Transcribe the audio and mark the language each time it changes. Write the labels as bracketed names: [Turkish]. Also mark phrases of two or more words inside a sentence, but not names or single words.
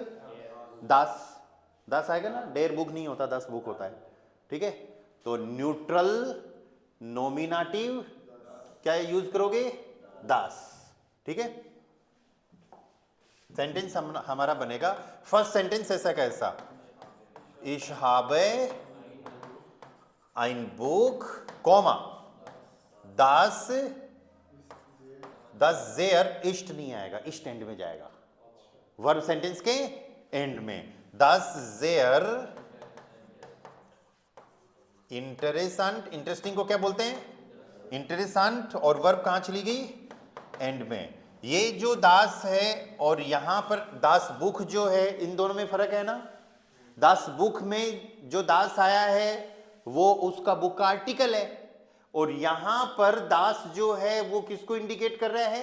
[Hindi] दास, दास आएगा ना, [German] der Buch [Hindi] नहीं होता, [German] das Buch [Hindi] होता है। ठीक है, तो [English] neutral nominative [Hindi] क्या यूज करोगे? दास। ठीक है, सेंटेंस हमारा बनेगा, [English] first sentence [Hindi] ऐसा कैसा, [German] Ich habe ein Buch, [Hindi] कॉमा, [German] das sehr ist [Hindi] नहीं आएगा, ist एंड में जाएगा, [English] verb sentence [Hindi] के एंड में, [German] das sehr interessant, [Hindi] इंटरेस्टिंग को क्या बोलते हैं? इंटरेसेंट, और वर्ब कहां चली गई? एंड में। ये जो दास है और यहां पर [German] das Buch [Hindi] जो है, इन दोनों में फर्क है ना। [German] das Buch [Hindi] में जो दास आया है वो उसका बुक का आर्टिकल है, और यहां पर दास जो है वो किसको इंडिकेट कर रहा है?